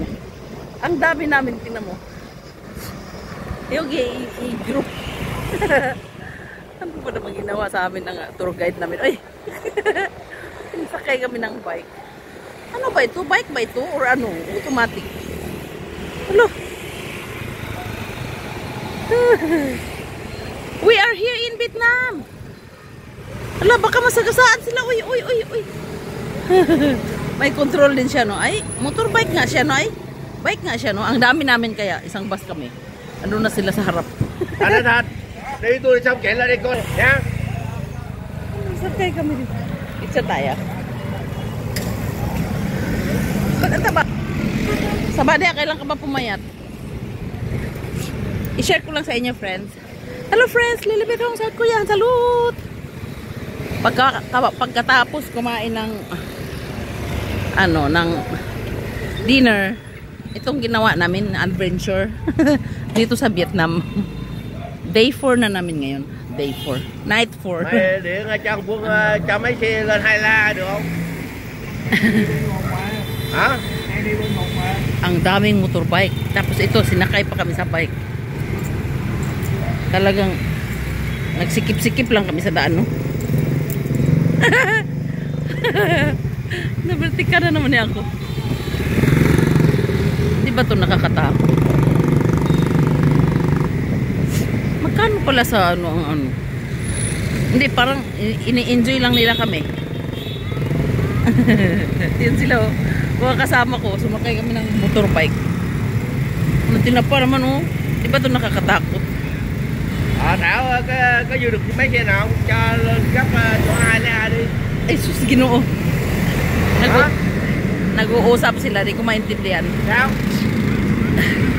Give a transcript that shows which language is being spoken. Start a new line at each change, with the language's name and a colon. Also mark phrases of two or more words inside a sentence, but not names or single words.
Filipino: Ang dami namin, tingnan mo. Yung i-group. Ano ba naman ginawa sa amin ng tour guide namin? Ay! Sakay kami ng bike. Ano ba ito? Bike ba ito? Or ano? Automatic?
English: Hello? We are here in Vietnam!
Filipino: Ala, baka masagasaan sila. Uy, uy, uy, uy. May control din siya, no? Ay, motorbike nga siya, no? Ay, bike nga siya, no? Ang dami namin kaya. Isang bus kami. Ano na sila sa harap.
Vietnamese: Thật thật. Đi tôi xong chạy lên đây coi nha.
Filipino: Sakay kami dito. Isa tayo. Taba. Sabada, kailan ka ba pumayat? I-share ko lang sa inyo, friends. Hello, friends. Lilibit akong sa kuya. Salut! Pagkatapos kumain ng ng dinner, itong ginawa namin, adventure dito sa Vietnam. Day 4 na namin ngayon. Day 4. Night 4.
Vietnamese: Mày điện cho Quân cho mấy xe lên Hai La được không? Hả?
Filipino: Ang daming motorbike. Tapos ito, sinakay pa kami sa bike. Talagang nagsikip-sikip lang kami sa daan, no? Nabertika na naman niya ako. Di ba ito nakakatakot? Magkano pala sa ano? Hindi, parang ini-enjoy lang nila kami. Yan sila, oh. Mga kasama ko, sumakay kami ng motorbike. Ano tinapa naman, oh. Di ba ito nakakatakot?
Vietnamese: Thảo có vô được mấy xe nào cho gấp chỗ Hai La đi.
Filipino: Ay, sus, Ginoo. Nag-uusap sila, di ko maintindihan.
Vietnamese: Sao?